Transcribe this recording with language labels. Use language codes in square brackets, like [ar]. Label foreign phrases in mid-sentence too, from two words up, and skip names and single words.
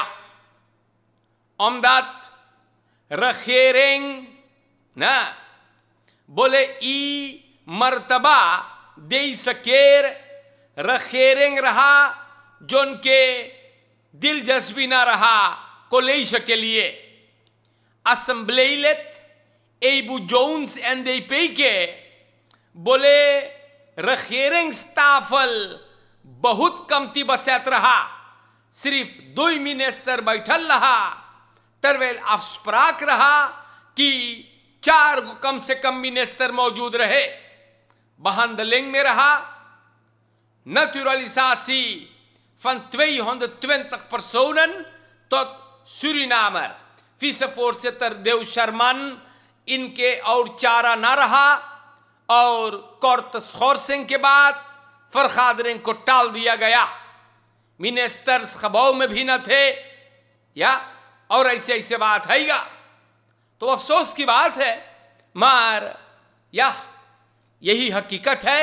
[nl] omdat regering [hns] ना बोले ई मर्तबा [nl] deze keer regering [hns] रहा जो उनके दिलचस्पी ना रहा कॉलेज के लिए। असेंबलीलेट एबू जोन्स NDP के बोले regeringstafel बहुत कमती बसैत रहा, सिर्फ 2 मिनिस्टर बैठल रहा, [nl] terwijl afspraak [hns] रहा कि 4 कम से कम मिनिस्टर मौजूद रहे। [nl] behandeling [hns] में रहा [nl] naturalisatie van 220 personen tot Surinamer। [hns] vicevoorzitter देव शर्मन इनके और चारा न रहा और कोर्ट schorsing के बाद vergadering को टाल दिया गया। मिनिस्टर्स खबाव में भी न थे। या और ऐसे ऐसे बात हैगा, तो अफसोस की बात है, मार यही हकीकत है।